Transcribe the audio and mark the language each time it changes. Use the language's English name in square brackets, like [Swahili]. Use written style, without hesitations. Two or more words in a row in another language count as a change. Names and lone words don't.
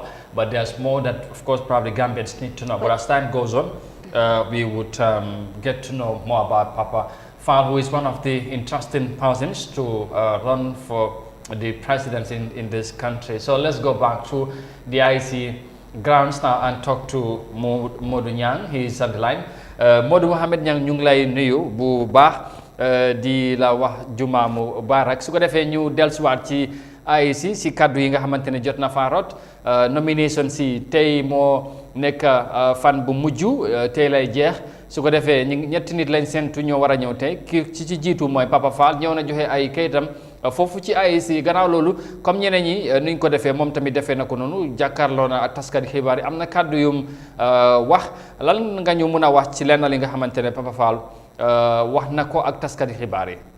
[English] But there's more that, of course, probably Gambians need to know. But as time goes on, we would get to know more about Papa Faal, who is one of the interesting persons to run for the presidency in this country. So let's go back to the IEC grounds now and talk to Modou Nyang. He is on the line. [Wolof] Modou Mohamed Nyang, ñu ngi lay nuyu bu baax di la wax juma mubarak su ko defee ñu dellusiwaat ci IEC si kaddu yi nga xamante ne jot na fa rot nomination si tey moo nekk fan bu mujj tey lay jeex su ko defee ñetti nit lañ sentu ñoo war a ñëw tey ki ci jiitu mooy Papa Faal ñëw na joxe ay kayitam foofu ci IEC gannaaw loolu comme ñeneen ñi nuñ ko defee moom tamit defee na ko noonu jàkkaarloo na ak taskat xibaar yi am na kàddu yum wax lan nga ñu mën a wax ci lenn li nga xamante ne Papa Faal wax na ko ak taskat xibaar yi.